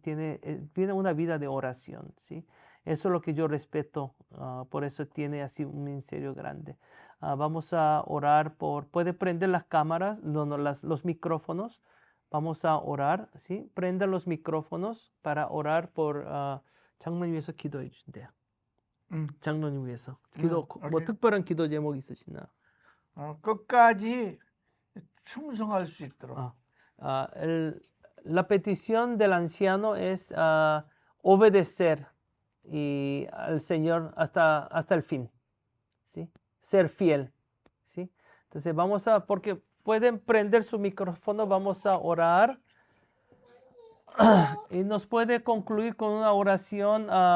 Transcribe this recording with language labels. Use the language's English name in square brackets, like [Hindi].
[Spanish] Tienen una vida de oración, ¿sí? Eso es lo que yo respeto, por eso tiene así un ministerio grande. Vamos a orar puede prender las cámaras, los micrófonos. Vamos a orar, ¿sí? Prenda los micrófonos para orar por [Korean] 장로님 위해서 기도해 주신대요. 장로님 위해서 기도 뭐 [English] 오케이. [Korean] 특별한 기도 제목 있으시나? 끝까지 충성할 수 있도록. [Spanish] La petición del anciano es obedecer al Señor hasta el fin, ¿sí? Ser fiel, ¿sí? Entonces porque pueden prender su micrófono, vamos a orar y nos puede concluir con una oración.